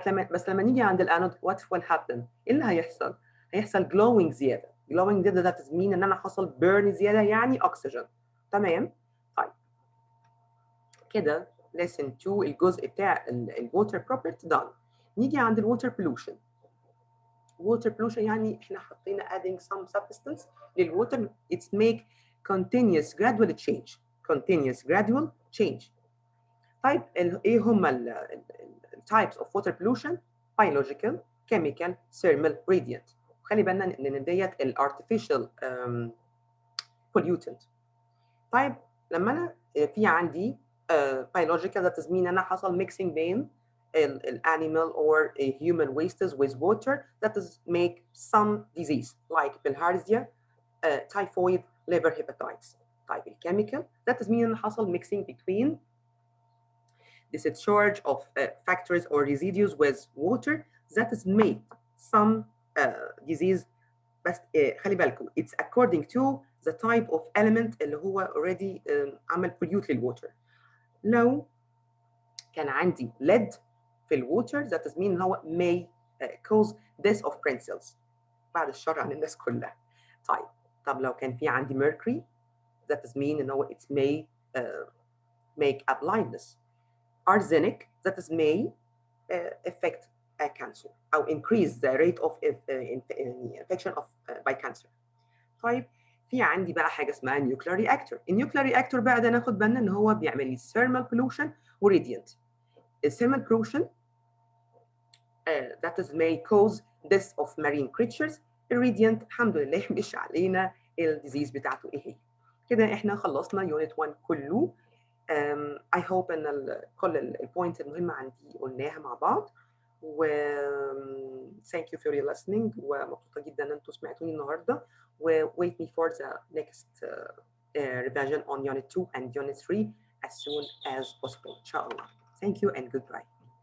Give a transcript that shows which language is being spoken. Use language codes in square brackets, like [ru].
[ar] بس لما نيجي عند الانود [en] What will happen? [ar] ايه اللي هيحصل؟ هيحصل جلوينج زياده. جلوينج ده تدمين ان انا حصل بيرن زياده يعني اكسجين. تمام؟ طيب كده lesson 2 الجزء بتاع الووتر بروبرتي done. نيجي عند الووتر بولوشن. water pollution يعني احنا حطينا adding some substance للووتر. [en] It's make continuous gradual change. continuous gradual change. طيب ايه هم ال types of water pollution؟ biological, chemical, thermal, radiant. [ar] خلي بالنا ان ديت ال artificial pollutant. طيب لما انا في عندي [en] biological ده تزمين انا حصل mixing بين animal or human wastes with water that is make some disease like bilharzia, typhoid, liver hepatitis. طيب الكيميكال that is mean حصل mixing between discharge of factors or residues with water that is made some disease. بس خلي بالكم it's according to the type of element اللي هو already عمل pollute للwater. لو كان عندي lead في الووتر that is mean ان هو may cause death of brain cells [ar] بعد الشر عن الناس كلها. [en] طب لو كان في عندي mercury that is mean ان هو it may make a blindness. arsenic that is may affect a cancer او increase the rate of infection of by cancer. [ar] طيب في عندي بقى حاجه اسمها nuclear reactor. النيوكلير رياكتور بقى ده ناخد بالنا ان هو بيعمل لي thermal pollution وراديانت. [en] الثيرمال pollution that is may cause death of marine creatures. [ar] الراديانت الحمد لله مش علينا الديزيز بتاعته ايه هي. كده احنا خلصنا يونت 1 كله. I hope ان كل البوينتس المهمه عندي قلناها مع بعض. و [en] thank you for your listening، [ar] ومبسوطه جدا ان انتم سمعتوني النهارده. [en] و wait me for the next revision on unit 2 and unit 3 as soon as possible [ar] ان شاء الله. [en] Thank you and goodbye.